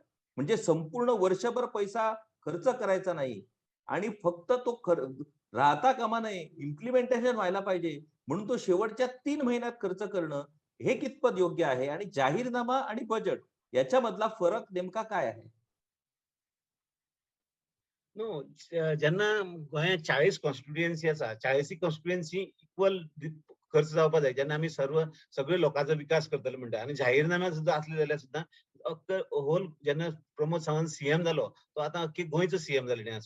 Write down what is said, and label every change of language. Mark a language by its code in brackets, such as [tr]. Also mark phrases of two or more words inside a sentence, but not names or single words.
[mr] म्हणजे संपूर्ण वर्षभर पैसा खर्च करायचा नाही आणि फक्त तो राहता कामा नये, इम्प्लिमेंटेशन व्हायला पाहिजे म्हणून तो शेवटच्या 3 महिन्यात खर्च करणं हे कितपत योग्य आहे आणि जाहीरनामा आणि बजेट याच्यामधला फरक नेमका काय आहे? [kok] नो, जेन्ना गोंयांत 40 कॉन्स्टिट्युएन्सी आसा, 40 [en] constituency equal [kok] खर्च जावपाक जाय. जेन्ना आमी सगळे लोकांचो विकास करतले म्हणटा आनी जाहीरनाम्यात सुद्दां असले जाल्यार सुद्दां होल जेन्ना प्रमोद सावंत सीएम जालो, तो आतां अख्खी गोंयचो सीएम जाल्लें आसा.